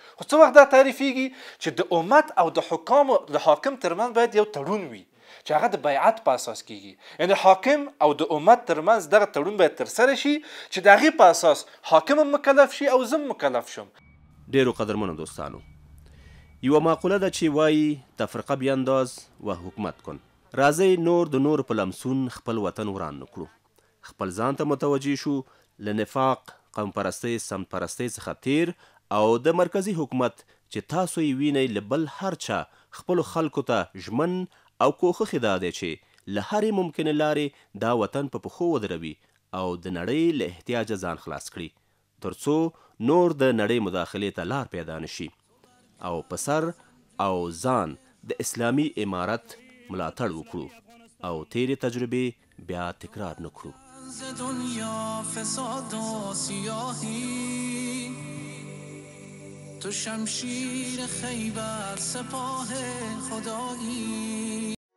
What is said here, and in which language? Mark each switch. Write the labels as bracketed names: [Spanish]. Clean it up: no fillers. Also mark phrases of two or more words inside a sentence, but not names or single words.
[Pashto] خو څه وخت دا تعریفیږي چې د امت او د حاکم ترمنځ باید یو تړون وي چې هغه د بیعت په اساس کیږي. یعنې حاکم او د امت ترمنځ دغه تړون باید ترسره شي چې د هغې په اساس حاکم هم مکلف شي او زه مکلف شم. ډیرو قدرمنو دوستانو، یوه مقوله ده چې وایي [Persian] تفرقه بیانداز و حکومت کن. [Pashto] راځئ نور د نور په لمسون خپل وطن وران نکړو، خپل ځان ته متوجه شو، له نفاق، قوم پرستۍ سمت پرستۍ څخه تیر او د مرکزی حکومت چې تاسو یې وینئ له بل هر چا خپلو خلکو ته ژمن او کوښښ یې دا دی چې له هرې ممکنې لارې دا وطن په پښو ودروي او د نړۍ له احتیاجه ځان خلاص کړي تر څو نور د نړۍ مداخلې ته لار پیدا نشي او په سر او ځان د اسلامي امارت ملاتړ وکړو او تیرې تجربې بیا تکرار نکړو. [Persian] دنیا فساد و سیاهی تو شمشیر خیبر سپاه خدایی